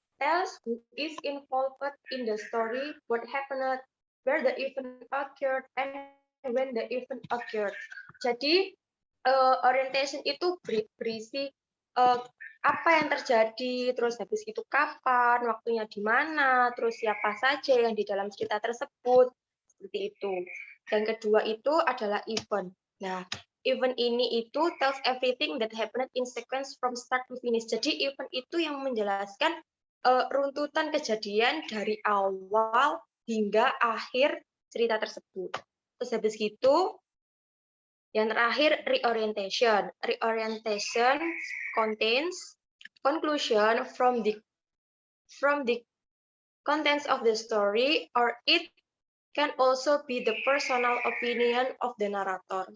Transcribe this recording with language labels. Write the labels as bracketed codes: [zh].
[en] Tells who is involved in the story, what happened, where the event occurred, and when the event occurred. [id] Jadi, orientation itu berisi apa yang terjadi, terus habis itu kapan, waktunya di mana, terus siapa saja yang di dalam cerita tersebut, seperti itu. Dan kedua itu adalah event. Nah, event ini itu [en] tells everything that happened in sequence from start to finish. [id] Jadi event itu yang menjelaskan runtutan kejadian dari awal hingga akhir cerita tersebut. Terus habis gitu, yang terakhir reorientation. [en] Reorientation contains conclusion from the contents of the story, or it can also be the personal opinion of the narrator.